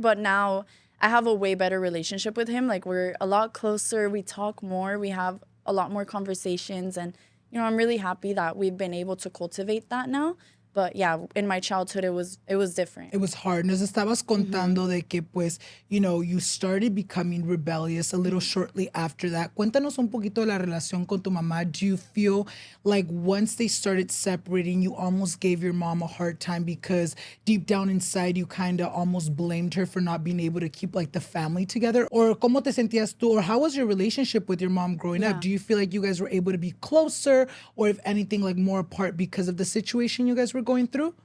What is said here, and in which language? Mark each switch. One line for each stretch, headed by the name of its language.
English: But now I have a way better relationship with him. Like, we're a lot closer. We talk more. We have a lot more conversations. And, I'm really happy that we've been able to cultivate that now. But yeah, in my childhood, it was different. It was hard.
Spanish: Nos estabas contando de que, pues,
English: you know, you started becoming rebellious a little shortly after that.
Spanish: Cuéntanos un poquito de la relación con tu mamá.
English: Do you feel like once they started separating, you almost gave your mom a hard time because deep down inside, you kind of almost blamed her for not being able to keep, like, the family together? Or
Spanish: cómo te sentías tú?
English: Or how was your relationship with your mom growing up? Do you feel like you guys were able to be closer, or if anything, like, more apart because of the situation you guys were going through?